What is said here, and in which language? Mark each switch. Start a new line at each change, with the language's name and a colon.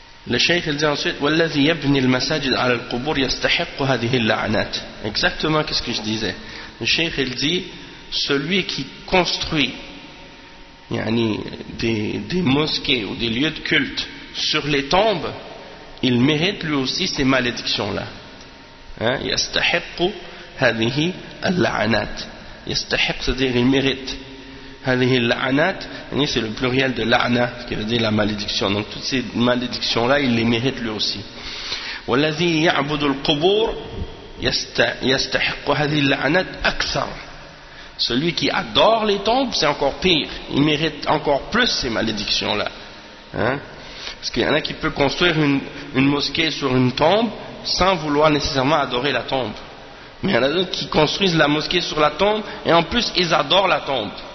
French: Le cheikh il dit
Arabic: ensuite وَالَّذِي يَبْنِي الْمَسَاجِدْ عَلَى الْقُبُورِ يَسْتَحِقُّ هَذِهِ اللَّعْنَاتِ.
French: Exactement ce que je disais. Le cheikh il dit celui qui construit yani, des mosquées ou des lieux de culte sur les tombes, il mérite lui aussi ces malédictions-là.
Arabic: Hein? يَسْتَحِقُّ هَذِهِ اللَّعْنَاتِ. يَسْتَحِقُّ,
French: c'est-à-dire il mérite.
Arabic: هذه اللعنات,
French: c'est le pluriel de l'ana, ce qui veut dire la malédiction. Donc toutes ces malédictions-là, il les mérite lui aussi.
Arabic: والذي يعبد القبور يستحق هذه اللعنات أكثر.
French: Celui qui adore les tombes, c'est encore pire. Il mérite encore plus ces malédictions-là. Hein? Parce qu'il y en a qui peut construire une mosquée sur une tombe sans vouloir nécessairement adorer la tombe. Mais il y en a d'autres qui construisent la mosquée sur la tombe et en plus ils adorent la tombe.